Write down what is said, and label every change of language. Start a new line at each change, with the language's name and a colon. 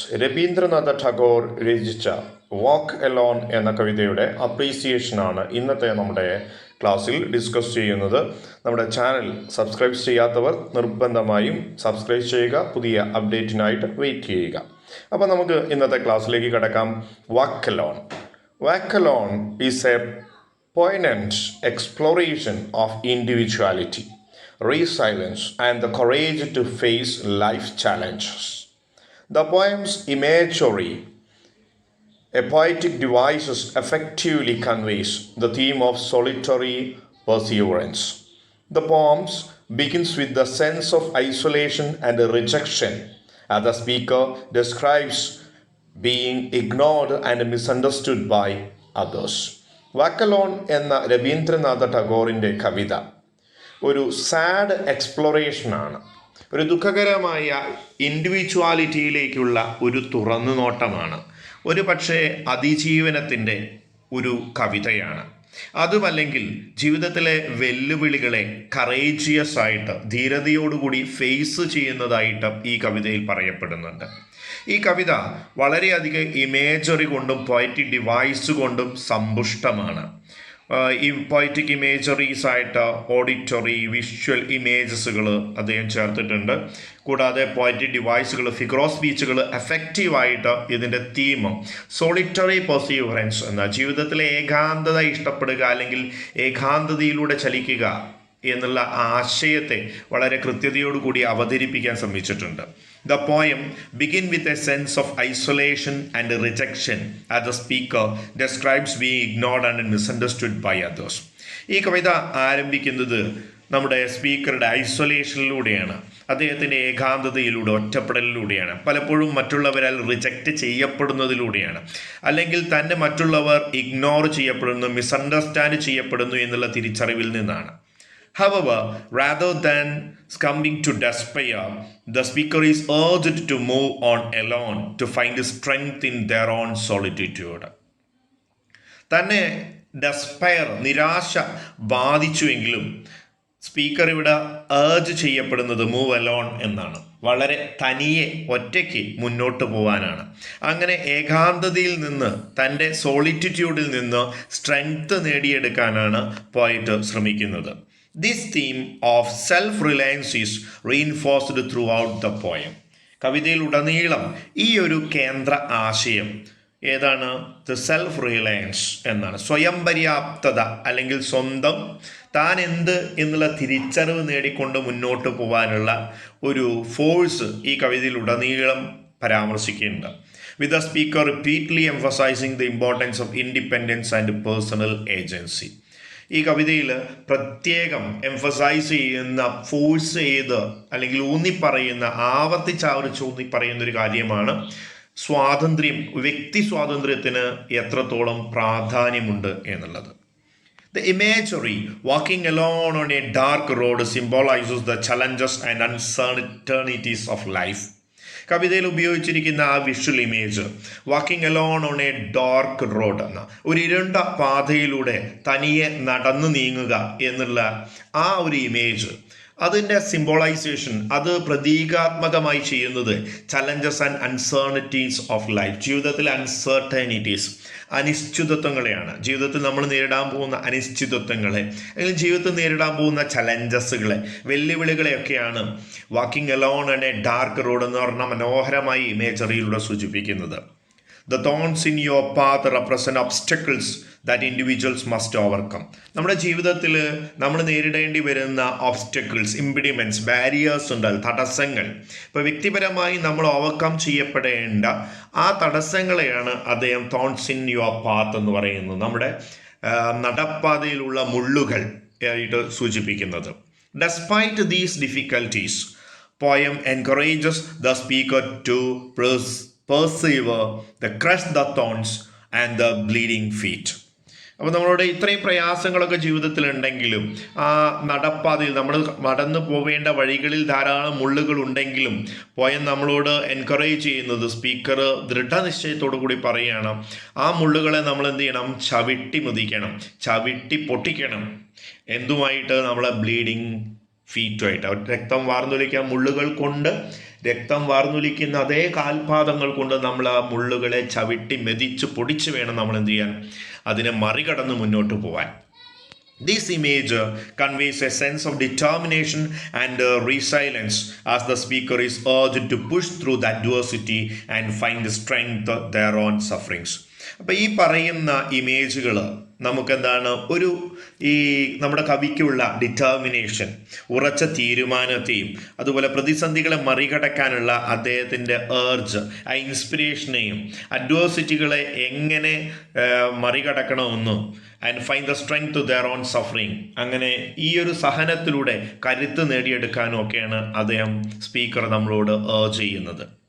Malayalam: രവീന്ദ്രനാഥ ടാഗോർ രചിച്ച വാക്ക് എലോൺ എന്ന കവിതയുടെ അപ്രീസിയേഷനാണ് ഇന്നത്തെ നമ്മുടെ ക്ലാസ്സിൽ ഡിസ്കസ് ചെയ്യുന്നത്. നമ്മുടെ ചാനൽ സബ്സ്ക്രൈബ് ചെയ്യാത്തവർ നിർബന്ധമായും സബ്സ്ക്രൈബ് ചെയ്യുക, പുതിയ അപ്ഡേറ്റിനായിട്ട് വെയിറ്റ് ചെയ്യുക. അപ്പോൾ നമുക്ക് ഇന്നത്തെ ക്ലാസ്സിലേക്ക് കടക്കാം. വാക്ക് Elon.
English: Walk alone is a poignant exploration of individuality, resilience, and the courage to face life challenges. The poem's imagery, a poetic device, effectively conveys the theme of solitary perseverance. The poem begins with the sense of isolation and rejection, as the speaker describes being ignored and misunderstood by others.
Malayalam: Walk Elon എന്ന രവീന്ദ്രനാഥ ടാഗോറിൻ്റെ കവിത ഒരു sad എക്സ്പ്ലോറേഷനാണ്. ഒരു ദുഃഖകരമായ ഇൻഡിവിജ്വാലിറ്റിയിലേക്കുള്ള ഒരു തുറന്നുനോട്ടമാണ്. ഒരു പക്ഷേ അതിജീവനത്തിൻ്റെ ഒരു കവിതയാണ്. അതുമല്ലെങ്കിൽ ജീവിതത്തിലെ വെല്ലുവിളികളെ കറേജിയസ് ആയിട്ട് ധീരതയോടുകൂടി ഫേസ് ചെയ്യുന്നതായിട്ട് ഈ കവിതയിൽ പറയപ്പെടുന്നുണ്ട്. ഈ കവിത വളരെയധികം ഇമേജറി കൊണ്ടും പോയറ്റിക് ഡിവൈസ് കൊണ്ടും സമ്പുഷ്ടമാണ്. ഈ പോയറ്റിക് ഇമേജറീസ് ആയിട്ട് ഓഡിറ്ററി, വിഷ്വൽ ഇമേജസുകൾ അദ്ദേഹം ചേർത്തിട്ടുണ്ട്. കൂടാതെ പോയറ്റിക് ഡിവൈസുകൾ, ഫിഗർ ഓഫ് സ്പീച്ചുകൾ എഫക്റ്റീവായിട്ട് ഇതിൻ്റെ തീം സോളിറ്ററി പെർസീവറൻസ് എന്ന ജീവിതത്തിലെ ഏകാന്തത ഇഷ്ടപ്പെടുക അല്ലെങ്കിൽ ഏകാന്തതയിലൂടെ ചലിക്കുക എന്നുള്ള ആശയത്തെ വളരെ കൃത്യതയോടുകൂടി അവതരിപ്പിക്കാൻ ശ്രമിച്ചിട്ടുണ്ട്.
English: The poem begins with a sense of isolation and rejection as the speaker describes being ignored and misunderstood by others.
Malayalam: ഈ കവിത ആരംഭിക്കുന്നത് നമ്മുടെ സ്പീക്കറുടെ ഐസൊലേഷനിലൂടെയാണ്, അദ്ദേഹത്തിൻ്റെ ഏകാന്തതയിലൂടെ, ഒറ്റപ്പെടലിലൂടെയാണ്, പലപ്പോഴും മറ്റുള്ളവരാൽ റിജക്റ്റ് ചെയ്യപ്പെടുന്നതിലൂടെയാണ്, അല്ലെങ്കിൽ തന്നെ മറ്റുള്ളവർ ഇഗ്നോർ ചെയ്യപ്പെടുന്നു, മിസ്അണ്ടർസ്റ്റാൻഡ് ചെയ്യപ്പെടുന്നു എന്നുള്ള തിരിച്ചറിവിൽ നിന്നാണ്.
English: However, rather than succumbing to despair, the speaker is urged to move on alone to find strength in their own solitude.
Malayalam: തന്നെ ഡെസ്പയർ, നിരാശ ബാധിച്ചുവെങ്കിലും സ്പീക്കർ ഇവിടെ ഏർജ് ചെയ്യപ്പെടുന്നത്
English: move alone
Malayalam: എന്നാണ്. വളരെ തനിയെ ഒറ്റയ്ക്ക് മുന്നോട്ട് പോകാനാണ്. അങ്ങനെ ഏകാന്തതയിൽ നിന്ന്, തൻ്റെ സോളിറ്റ്യൂഡിൽ നിന്ന് സ്ട്രെങ്ത് നേടിയെടുക്കാനാണ് പോയറ്റ് ശ്രമിക്കുന്നത്.
English: This theme of self-reliance is reinforced throughout the poem.
Malayalam: കവിതയിലുടനീളം ഈ ഒരു കേന്ദ്ര ആശയം ഏതാണ്? ദ സെൽഫ് റിലയൻസ് എന്നാണ്. സ്വയം പര്യാപ്തത അല്ലെങ്കിൽ സ്വന്തം താൻ എന്ത് എന്നുള്ള തിരിച്ചറിവ് നേടിക്കൊണ്ട് മുന്നോട്ട് പോകാനുള്ള ഒരു ഫോഴ്സ് ഈ കവിതയിലുടനീളം പരാമർശിക്കുന്നുണ്ട്.
English: With the speaker repeatedly emphasizing the importance of independence and personal agency.
Malayalam: ഈ കവിതയിൽ പ്രത്യേകം എംഫസൈസ് ചെയ്യുന്ന, ഫോഴ്സ് ചെയ്ത് അല്ലെങ്കിൽ ഊന്നിപ്പറയുന്ന, ഊന്നിപ്പറയുന്ന ഒരു കാര്യമാണ് സ്വാതന്ത്ര്യം, വ്യക്തി സ്വാതന്ത്ര്യത്തിന് എത്രത്തോളം പ്രാധാന്യമുണ്ട് എന്നുള്ളത്.
English: The imagery, walking alone on a dark road, symbolizes the challenges and uncertainties of life.
Malayalam: കവിതയിൽ ഉപയോഗിച്ചിരിക്കുന്ന ആ visual image,
English: walking alone on a dark road
Malayalam: എന്ന ഒരു ഇരുണ്ട പാതയിലൂടെ തനിയെ നടന്നു നീങ്ങുക എന്നുള്ള ആ ഒരു ഇമേജ്, അതിൻ്റെ സിംബോളൈസേഷൻ, അത് പ്രതീകാത്മകമായി ചെയ്യുന്നത്
English: challenges and uncertainties of life,
Malayalam: ജീവിതത്തിലെ അൺസർട്ടനിറ്റീസ്, അനിശ്ചിതത്വങ്ങളെയാണ്. ജീവിതത്തിൽ നമ്മൾ നേരിടാൻ പോകുന്ന അനിശ്ചിതത്വങ്ങളെ അല്ലെങ്കിൽ ജീവിതത്തിൽ നേരിടാൻ പോകുന്ന ചലഞ്ചസുകളെ, വെല്ലുവിളികളെയൊക്കെയാണ്
English: walking alone and a dark road
Malayalam: എന്ന് പറഞ്ഞ മനോഹരമായി ഇമേജറിയിലൂടെ സൂചിപ്പിക്കുന്നത്.
English: The thorns in your path represent obstacles that individuals must overcome.
Malayalam: നമ്മുടെ ജീവിതത്തിൽ നമ്മൾ നേരിടേണ്ടി വരുന്ന ഓബ്സ്റ്റക്കിൾസ്, ഇംപിഡിമെൻറ്റ്സ്, ബാരിയേഴ്സ് ഉണ്ടാകും, തടസ്സങ്ങൾ. ഇപ്പോൾ വ്യക്തിപരമായി നമ്മൾ ഓവർകം ചെയ്യപ്പെടേണ്ട ആ തടസ്സങ്ങളെയാണ് അദ്ദേഹം
English: thorns in your path
Malayalam: എന്ന് പറയുന്നത്, നമ്മുടെ നടപ്പാതയിലുള്ള മുള്ളുകൾ ആയിട്ട് സൂചിപ്പിക്കുന്നത്.
English: Despite these difficulties, poem encourages the speaker to persevere, the crush the thorns and the bleeding feet.
Malayalam: അപ്പോൾ നമ്മളോട് ഇത്രയും പ്രയാസങ്ങളൊക്കെ ജീവിതത്തിലുണ്ടെങ്കിലും, ആ നടപ്പാതയിൽ നമ്മൾ നടന്നു പോവേണ്ട വഴികളിൽ ധാരാളം മുള്ളുകൾ ഉണ്ടെങ്കിലും പോയം നമ്മളോട് എൻകറേജ് ചെയ്യുന്നത്, സ്പീക്കർ ദൃഢനിശ്ചയത്തോടു കൂടി പറയുകയാണ്, ആ മുള്ളുകളെ നമ്മൾ എന്ത് ചെയ്യണം? ചവിട്ടി മുതിക്കണം, ചവിട്ടി പൊട്ടിക്കണം. എന്തുമായിട്ട്? നമ്മളെ ബ്ലീഡിങ് ഫീറ്റുമായിട്ട്, രക്തം വാർന്നൊലിക്കാൻ മുള്ളുകൾ കൊണ്ട് രക്തം വാർന്നൊലിക്കുന്ന അതേ കാൽപാദങ്ങൾ കൊണ്ട് നമ്മൾ ആ മുള്ളുകളെ ചവിട്ടി മെതിച്ച് പൊടിച്ച് വേണം നമ്മൾ എന്ത് ചെയ്യാൻ, അതിനെ മറികടന്ന് മുന്നോട്ട് പോകാൻ.
English: This image conveys a sense of determination and resilience as the speaker is urged to push through the adversity and find strength their own sufferings.
Malayalam: അപ്പോൾ ഈ പറയുന്ന ഇമേജുകൾ നമുക്കെന്താണ്, ഈ നമ്മുടെ കവിക്കുള്ള ഡിറ്റർമിനേഷൻ, ഉറച്ച തീരുമാനത്തെയും അതുപോലെ പ്രതിസന്ധികളെ മറികടക്കാനുള്ള അദ്ദേഹത്തിൻ്റെ ഏർജ്, ആ ഇൻസ്പിരേഷനെയും അഡ്വേഴ്സിറ്റികളെ എങ്ങനെ മറികടക്കണമെന്നും
English: and find the strength to their own suffering,
Malayalam: അങ്ങനെ ഈ ഒരു സഹനത്തിലൂടെ കരുത്ത് നേടിയെടുക്കാനും ഒക്കെയാണ് അദ്ദേഹം സ്പീക്കർ നമ്മളോട് ഏർജ് ചെയ്യുന്നത്.